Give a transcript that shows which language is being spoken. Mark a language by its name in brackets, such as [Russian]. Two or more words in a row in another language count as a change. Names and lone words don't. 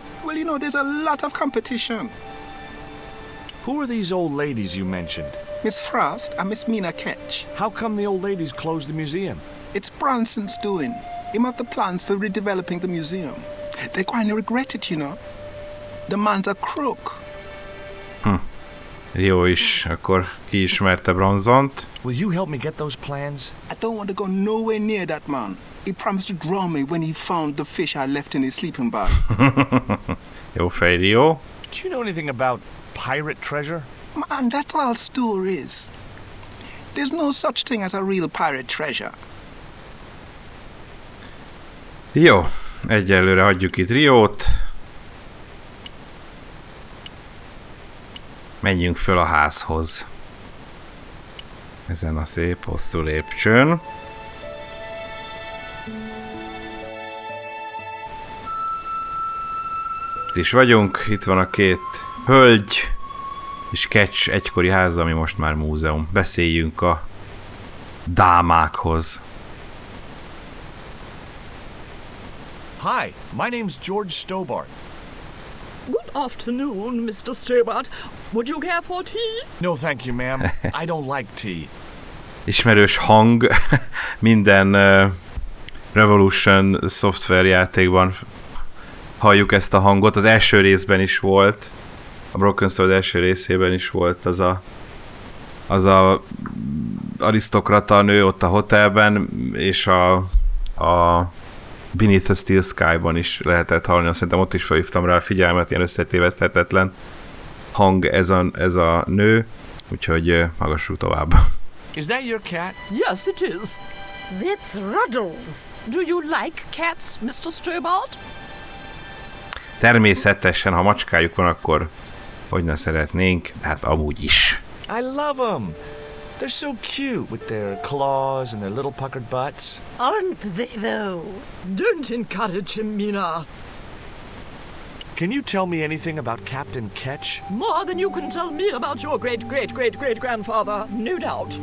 [English] Well, you know, there's a lot of competition. Who are these old ladies you mentioned? Miss Frost and Miss Mina Ketch. How come the old ladies closed the museum? It's Bronson's doing. Him have the plans for redeveloping the museum. They're going to regret it, you know. The man's a crook. [Hungarian] Jó is, akkor kiismerte Bronzont. [English] Will you help me get those plans? I don't want to go nowhere near that man. He promised to draw me when he found the fish I left in his sleeping bag. [Hungarian] Jó fej, Rio. [English] Do you know anything about pirate treasure? Man, that's all stories. There's no such thing as a real pirate treasure. [Hungarian] Jó, egyelőre hagyjuk itt Riót. Menjünk föl a házhoz. Ezen a szép hosszú lépcsőn. Itt is vagyunk, itt van a két hölgy és Ketch egykori háza, ami most már múzeum. Beszéljünk a dámákhoz. [English] Hi, my name's George Stobbart. Good afternoon, Mr. Stobbart. Would you care for tea? No, thank you, ma'am. I don't like tea. [Hungarian] Ismerős hang minden Revolution szoftverjátékban halljuk ezt a hangot. Az első részben is volt, a Broken Sword első részében is volt az a arisztokrata nő ott a hotelben, és a Beneath the Steel Sky-ban is lehetett hallani. Szerintem ott is felhívtam rá a figyelmet, ilyen összetéveszthetetlen hang ez a nő, úgyhogy hallgassuk tovább. [English] Is that your cat? Yes, it is. That's Ruddles. Do you like cats, Mr. Stobbart? [Hungarian] Természetesen, ha macskájuk van, akkor hogy ne szeretnénk, hát amúgy is. [English] I love them. They're so cute with their claws and their little puckered butts. Aren't they, though? Don't encourage him, Mina. Can you tell me anything about Captain Ketch? More than you can tell me about your great-great-great-great-grandfather, no doubt.